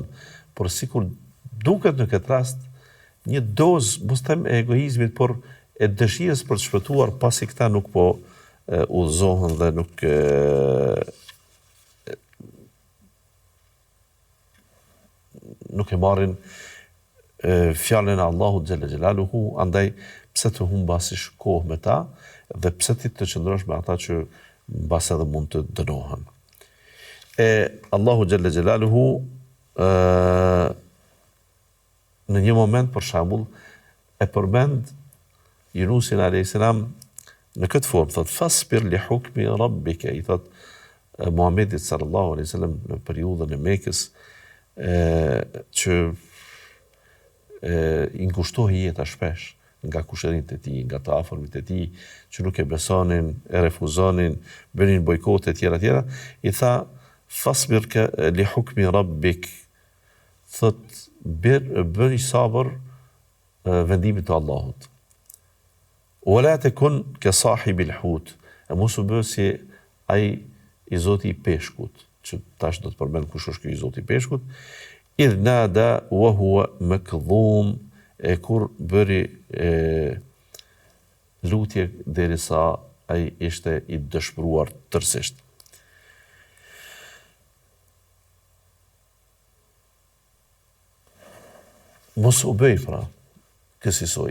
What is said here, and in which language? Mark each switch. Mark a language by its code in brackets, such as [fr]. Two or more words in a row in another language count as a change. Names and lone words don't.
[sq] Por sikur duket në këtë rast, një dozë, mos them e egoizmit, por e dëshirës për të shpëtuar, pasi këta nuk po udhëzohen dhe nuk e marrin fjalën e Allahut [ar] جل جلاله, [sq] andaj pse të humbash kohë me ta dhe pse ti të qëndrosh me ata që mbas edhe mund të dënohen. Allahu [ar] جل جلاله [sq] në një moment për shembull e përmend Yunusin a.s. në këtë formë, thot [ar] فاصبر لحكم ربك, [sq] I thot Muhamedit [ar] صلى الله عليه وسلم [sq] në periudhën e Mekës, që I ngushtohej jeta shpesh nga kushërinjtë e tij, nga të afërmit e tij, që nuk e besonin, e refuzonin, bënin bojkote etj. I tha [ar] فاصبر لحكم ربك, [sq] thot bëni sabër vendimit të Allahut. [ar] ولا تكن كصاحب الحوت, [sq] mos u bë si ai I Zoti I peshkut, që tash do të përmend kush është ky I Zoti I peshkut, [ar] إذ نادى وهو مكظوم, [sq] kur bëri lutje derisa ai ishte I dëshpëruar tërësisht. Mos u bëj pra kësaj.